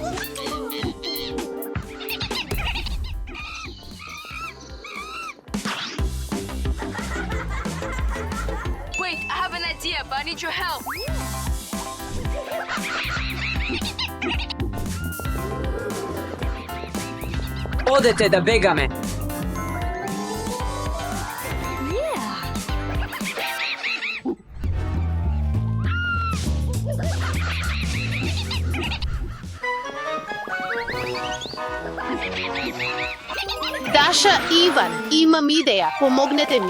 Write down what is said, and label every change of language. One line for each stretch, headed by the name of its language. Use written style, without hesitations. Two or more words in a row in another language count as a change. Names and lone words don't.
English: Wait, I have an idea, but I need your help.
Macedonian: Одете да бегаме. Даша, Иван, имам идеја, помогнете ми.